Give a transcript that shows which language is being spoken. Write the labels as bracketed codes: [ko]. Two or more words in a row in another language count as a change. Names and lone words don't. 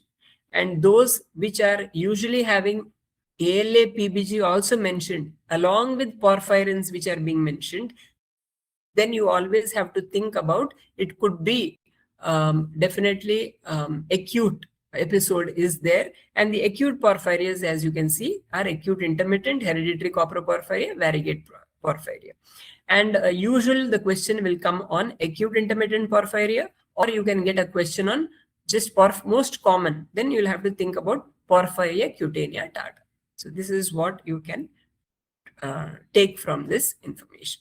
[en] And those which are usually having ALA, PBG also mentioned, along with porphyrins which are being mentioned, then you always have to think about, it could be definitely acute episode is there, and the acute porphyrias, as you can see, are acute intermittent, hereditary coproporphyria, variegate porphyria. And usually the question will come on acute intermittent porphyria, or you can get a question on just most common. Then you'll have to think about porphyria cutaneous tarda. So this is what you can take from this information.